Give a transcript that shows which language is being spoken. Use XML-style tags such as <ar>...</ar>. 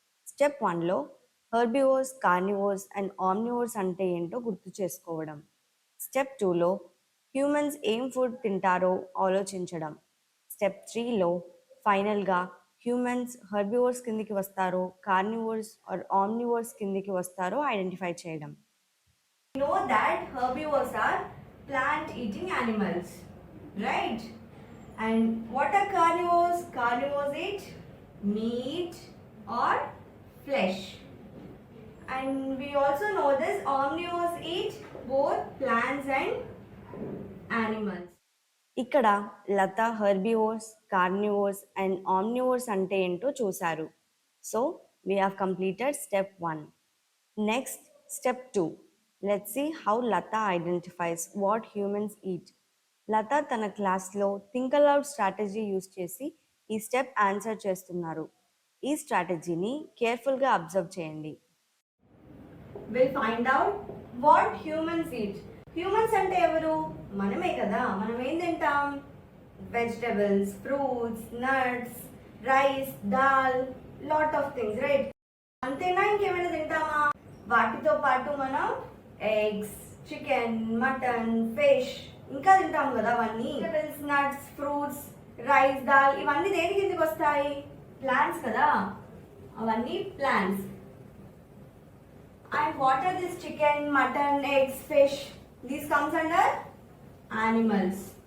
<te>Step 1లో herbivores, carnivores and omnivores అంటే ఏంటో గుర్తు చేసుకోవడం. స్టెప్ 2లో హ్యూమన్స్ ఏం ఫుడ్ తింటారో ఆలోచించడం. స్టెప్ 3లో ఫైనల్గా హ్యూమన్స్ హెర్బివోర్స్ కిందికి వస్తారో, కార్నివోర్స్ ఆర్ ఆమ్నివోర్స్ కిందికి వస్తారో ఐడెంటిఫై చేయడం.</te> <en>We know that herbivores are plant eating animals, right? And what are carnivores? Carnivores eat meat or flesh. And we also know this omnivores eat both plants and animals.</en> <te>ఇక్కడ లత herbivores, carnivores and omnivores అంటే ఏంటో చూశారు.</te> <en>So we have completed step 1. Next step 2. Let's see how Latha identifies what humans eat.</en> <te>లత తన క్లాస్లో think allowed strategy use చేసి ఈ step answer చేస్తున్నారు. ఈ స్ట్రాటజీని కేర్ఫుల్గా అబ్జర్వ్ చేయండి.</te> <en>Will find out what humans eat.</en> <te>Humans అంటే ఎవరు? మనమే కదా. మనం ఏం తింటాం?</te> <en>Vegetables, fruits, nuts, rice, dal, lot of things, right?</en> <te>అంతేనా? ఇంకేమైనా తింటామా? వాటితో పాటు మనం ఎగ్స్, చికెన్, మటన్, ఫిష్ ఇంకా తింటాం కదా. అవన్నీ vegetables, nuts, fruits, rice, dal ఇవన్నీ దేని కిందకి వస్తాయి? ప్లాంట్స్ కదా. అవన్నీ plants.</te> <en>And what are this chicken, mutton, eggs, fish? These comes under animals.</en>